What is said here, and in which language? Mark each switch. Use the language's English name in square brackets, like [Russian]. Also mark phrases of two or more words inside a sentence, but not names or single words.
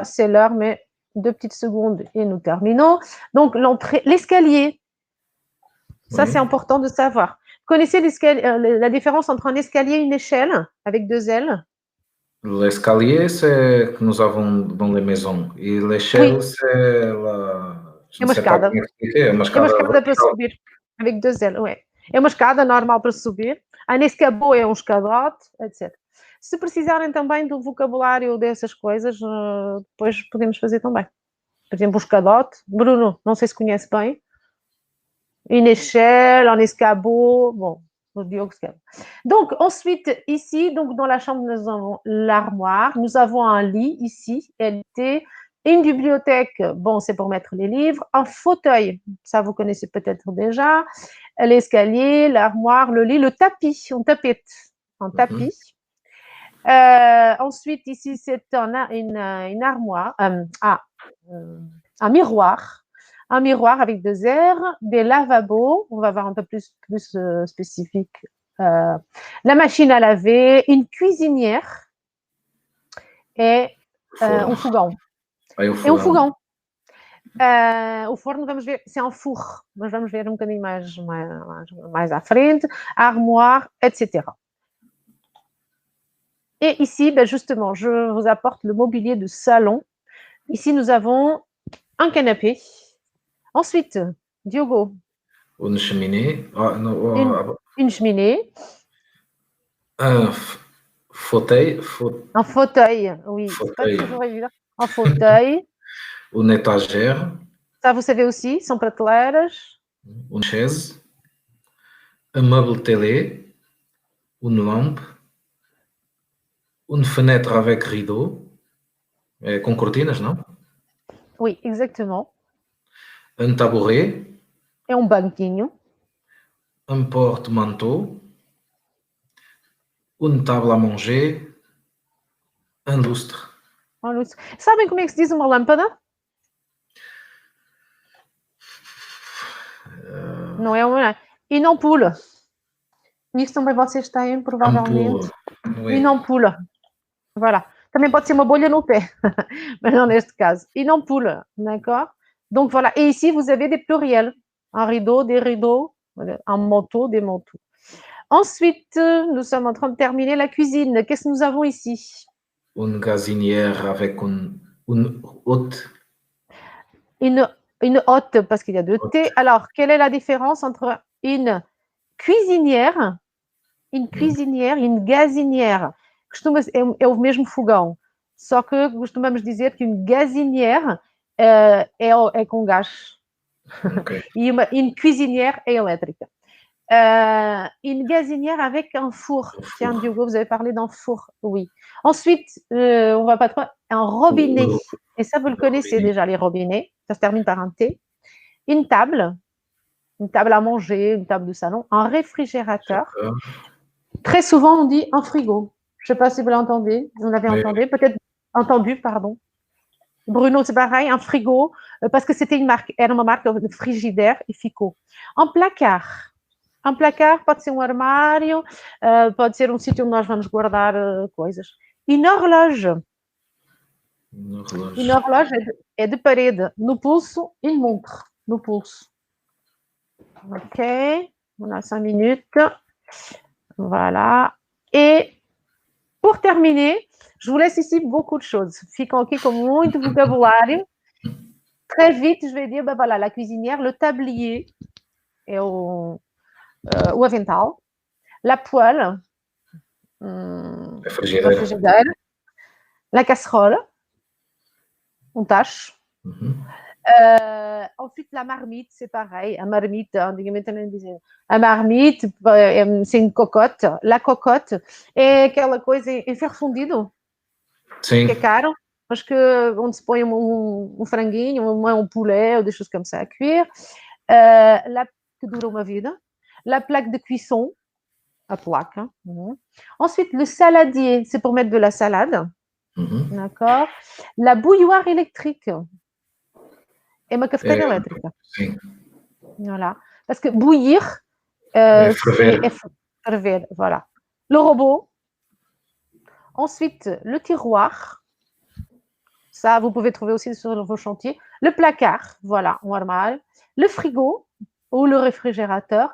[French] C'est l'heure, mais 2 petites secondes et nous terminons. Donc, l'entrée, l'escalier. Ça, c'est important de savoir. Vous connaissez la différence entre un escalier et une échelle avec 2 ailes? L'escalier, c'est que nous avons dans les maisons. Et l'échelle, c'est la... [Portuguese] É uma escada. É uma escada para subir, [French] avec 2 ailes, oui. [Portuguese] É uma escada normal para subir. A escabeau é um escadote, etc. Se precisarem também do vocabulário dessas coisas, depois podemos fazer também. Por exemplo, o escadote. Bruno, não sei se conhece bem. [French] Une échelle, un escabeau. Bon, le Diogo se calme. Donc, ensuite, ici, donc, dans la chambre, nous avons l'armoire. Nous avons un lit ici, LT. Une bibliothèque, bon, c'est pour mettre les livres. Un fauteuil, ça vous connaissez peut-être déjà. L'escalier, l'armoire, le lit, le tapis, on tapette. Un tapis. Ensuite, ici, c'est une armoire, un miroir. Un miroir avec 2 R, des lavabos, on va voir un peu plus spécifique. La machine à laver, une cuisinière et [Portuguese] um fogão. É um fogão. O forno, vamos ver, [French] c'est un four, [Portuguese] mas vamos ver um bocadinho mais à frente, [French] armoire, etc. Et ici, ben justement, je vous apporte le mobilier de salon. Ici, nous avons un canapé. Ensuite, Diogo. Une cheminée. Une cheminée. Un fauteuil. Un fauteuil, oui. C'est pas toujours évident. Un fauteuil. Une étagère. Ça, vous savez aussi, [Portuguese] são prateleiras. [French] Une chaise. Un meuble télé. Une lampe. Une fenêtre avec rideau. [Portuguese] Com cortinas, não? [French] Oui, exactement. Un tabouret. [Portuguese] É um banquinho. [French] Un porte-manteau. Une table à manger. Un lustre. [Portuguese] Um lustre. Sabem como é que se diz uma lâmpada? Não é uma... [French] Une ampoule. [Portuguese] Isso também vocês têm, provavelmente. [French] Une ampoule. Voilà. [Portuguese] Também pode ser uma bolha no pé, mas não neste caso. [French] Une ampoule, d'accord? Donc voilà. Et ici, vous avez des pluriels. Un rideau, des rideaux, un manteau, des manteaux. Ensuite, nous sommes en train de terminer la cuisine. Qu'est-ce que nous avons ici? Une gazinière avec une hotte. Une hotte, parce qu'il y a 2 T. Alors, quelle est la différence entre une cuisinière e une gazinière? [Portuguese] É o mesmo fogão, só que costumamos dizer que [French] une gazinière [Portuguese] é com gás. Okay. [French] E une cuisinière est électrique. Une gazinière avec un four. Tiens, Diogo, vous avez parlé d'un four. Oui. Ensuite, on va pas trop... Un robinet. Et ça, vous le connaissez déjà, les robinets. Ça se termine par un T. une table à manger, une table de salon, un réfrigérateur. Très souvent, on dit un frigo. Je ne sais pas si vous l'entendez, vous l'avez entendu, peut-être entendu, pardon. Bruno, c'est pareil, un frigo, parce que c'était [Portuguese] era uma marca de Frigidaire e Fico. [French] Un placard. [Portuguese] Um placar pode ser um armário, pode ser um sítio onde nós vamos guardar coisas. [French] Une horloge. Une horloge [Portuguese] é de parede. No pulso, [French] une montre. [Portuguese] No pulso. Ok. [French] On a 5 minutes. Voilà. Et pour terminer, je vous laisse ici beaucoup de choses. [Portuguese] Ficam aqui com muito vocabulário. [French] Très vite, je vais dire, ben voilà, la cuisinière, le tablier et [Portuguese] o avental, [French] la poêle, [Portuguese] A frigideira. [French] La casserole, on tâche. Ensuite, la marmite, c'est pareil. A marmite, a marmite, c'est une cocotte. La cocotte [Portuguese] é aquela coisa em ferro fundido, Sim. que é caro, mas que onde se põe um franguinho, [French] um poulet, ou des choses comme ça à cuire. [Portuguese] Que dura uma vida. [French] La plaque de cuisson, à plaque. Ensuite, le saladier, c'est pour mettre de la salade. D'accord. La bouilloire électrique. [Portuguese] É uma cafeteira elétrica. Sim. [French] Voilà. Parce que bouillir, [Portuguese] ferver. Ferver, [French] voilà. Le robot. Ensuite, le tiroir. Ça, vous pouvez trouver aussi sur vos chantiers. Le placard, voilà, un armoire. Le frigo ou le réfrigérateur.